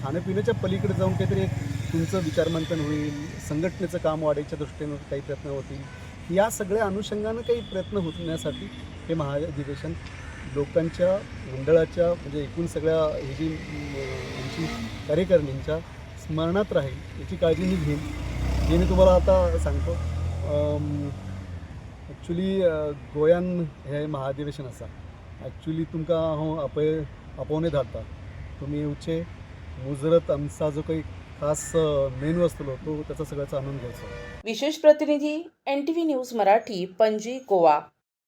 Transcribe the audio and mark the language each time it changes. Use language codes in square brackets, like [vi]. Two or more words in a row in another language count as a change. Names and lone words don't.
[mr] खाण्यापिण्याच्या पलीकडे जाऊन काहीतरी तुमचं विचारमंथन होईल, संघटनेचं काम वाढायच्या दृष्टीनं काही प्रयत्न होतील, या सगळ्या अनुषंगानं काही प्रयत्न होण्यासाठी हे महाअधिवेशन लोकांच्या मंडळाच्या म्हणजे एकूण सगळ्या ही जी आमची कार्यकारिणींच्या स्मरणात राहील याची काळजी मी घेईन। हे मी तुम्हाला आता सांगतो। [kok] ॲक्च्युली गोंयान हे महाअधिवेशन आसा, ॲक्च्युली तुमकां हांव आपोवनूय धाडटा, तुमी येवचे, मुजरत [mr] आमचा जो काही खास मेनू असतो तो त्याचा सगळ्याचा आनंद घ्यायचा। विशेष प्रतिनिधी NTV न्यूज मराठी, पणजी, गोवा।